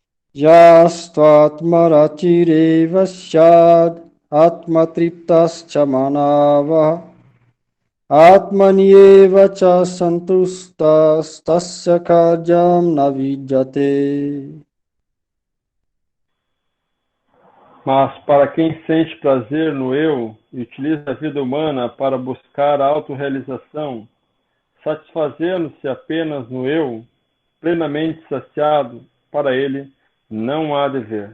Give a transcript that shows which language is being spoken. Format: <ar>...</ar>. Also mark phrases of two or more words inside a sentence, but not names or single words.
<sa>यस्त्वात्मरतिरेव स्यात् आत्मतृप्तश्च मानवः आत्मन्येव च सन्तुष्टस् तस्य कार्यं न विद्यते.</sa> <pt>Mas para quem sente prazer no eu e utiliza a vida humana para buscar a autorrealização, satisfazendo-se apenas no eu, plenamente saciado, para ele não há dever.</pt>